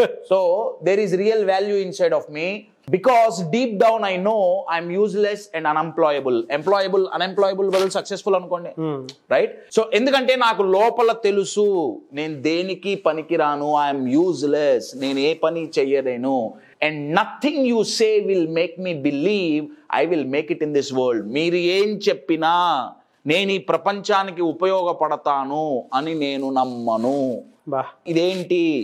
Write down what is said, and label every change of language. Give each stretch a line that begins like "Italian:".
English: So there is real value inside of me, because deep down I know I'm useless and unemployable.
Telugu: Unemployable బదులు successful అనుకోండి, right? So ఎందుకంటే నాకు లోపల తెలుసు నేను దేనికి పనికిరాను,
English: I'm useless,
Telugu: నేను ఏ పని చెయ్యలేను.
English: And nothing you say will make me believe I will make it in this world.
Telugu: మీరు ఏం చెప్పినా నేను ఈ ప్రపంచానికి ఉపయోగపడతాను అని నేను నమ్మను. ఇదేంటి?